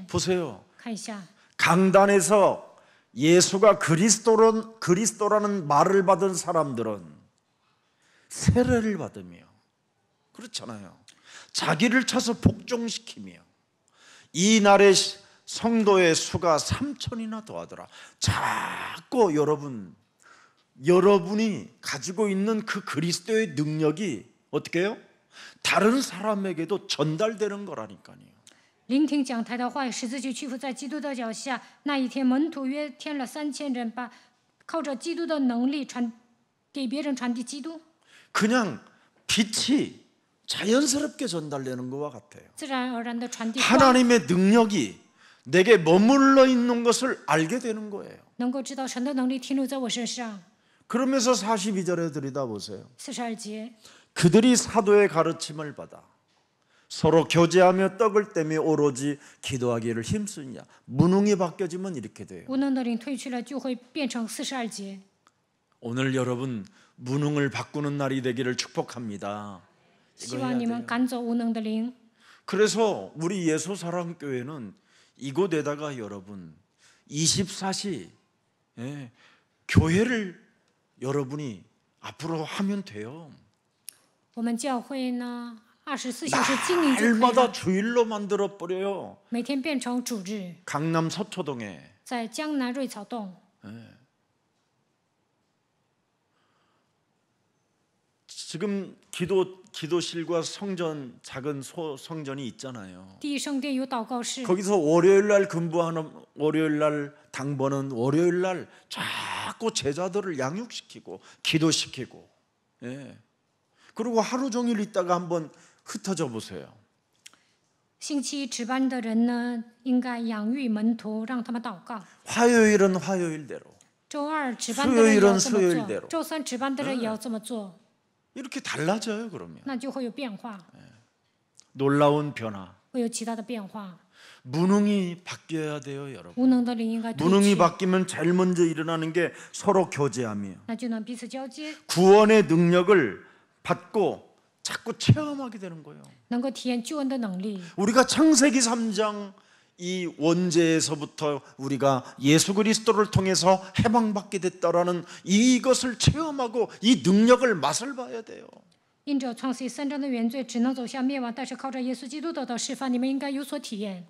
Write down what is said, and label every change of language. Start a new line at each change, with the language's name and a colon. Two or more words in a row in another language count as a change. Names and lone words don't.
Korean: 보세요.
Chinese: 看一下，
Korean: 강단에서 예수가 그리스도라는 말을 받은 사람들은 세례를 받으며 그렇잖아요. 자기를 쳐서 복종시키며 이 날의 성도의 수가 3,000이나 더하더라. 자꾸 여러분이 가지고 있는 그 그리스도의 능력이 어떻게 해요? 다른 사람에게도 전달되는 거라니까요.
Chinese: 聆听讲台的话语，十字就屈服在基督的脚下。那一天，门徒约添了3000人，把靠着基督的能力给别人传递基督。
Korean: 그냥 빛이 자연스럽게 전달되는 것과 같아요.
Chinese: 自然而然的传递光，
Korean: 하나님의 능력이 내게 머물러 있는 것을 알게 되는 거예요.
Chinese: 能够知道神的能力停留在我身上。
Korean: 그러면서 42절에 들여다보세요.
Chinese: 42节，
Korean: 그들이 사도의 가르침을 받아 서로 교제하며 떡을 떼며 오로지 기도하기를 힘쓰냐. 무능이 바뀌어지면 이렇게 돼요.
Chinese: 无能的灵退去了，就会变成42节。
Korean: 오늘 여러분 무능을 바꾸는 날이 되기를 축복합니다.
Chinese: 希望你们赶走无能的灵。
Korean: 그래서 우리 예수사랑교회는 이곳에다가 여러분 24시 교회를 여러분이 앞으로 하면 돼요.
Chinese: 我们教会呢，24小时经营就可以
Korean: 날마다
Chinese: 了，
Korean: 주일로 만들어 버려요.
Chinese: 每天变成主日，
Korean: 강남 서초동에
Chinese: 在江南瑞草洞。
Korean: 지금 기도실과 성전 작은 성전이 있잖아요.
Chinese: 第一圣殿有祷告室，
Korean: 거기서 월요일 날 근무하는 월요일 날 당번은 월요일 날 자꾸 제자들을 양육시키고 기도시키고 그리고 하루 종일 있다가 한번 흩어져 보세요.
Chinese: 星期一值班的人呢，应该养育门徒，让他们祷告。
Korean: 화요일은 화요일대로
Chinese: 周二值班的人也要这么
Korean: 수요일은
Chinese: 做，周三值班的人也要这么做，
Korean: 이렇게 달라져요. 그러면
Chinese: 那就会有变化，
Korean: 놀라운 변화.
Chinese: 会有其他的变化。
Korean: 무능이 바뀌어야 돼요, 여러분.
Chinese: 无能的灵应该退
Korean: 무능이
Chinese: 去，
Korean: 바뀌면 제일 먼저 일어나는 게 서로 교제하며
Chinese: 那就能彼此交接，
Korean: 구원의 능력을 받고 자꾸 체험하게 되는 거예요.
Chinese: 能够体验救恩的能力。
Korean: 우리가 창세기 3장 이 원죄에서부터 우리가 예수 그리스도를 통해서 해방받게 됐다라는 이것을 체험하고 이 능력을 맛을 봐야 돼요.
Chinese: 因着创世记3章的原罪，只能走向灭亡，但是靠着耶稣基督得到释放，你们应该有所体验。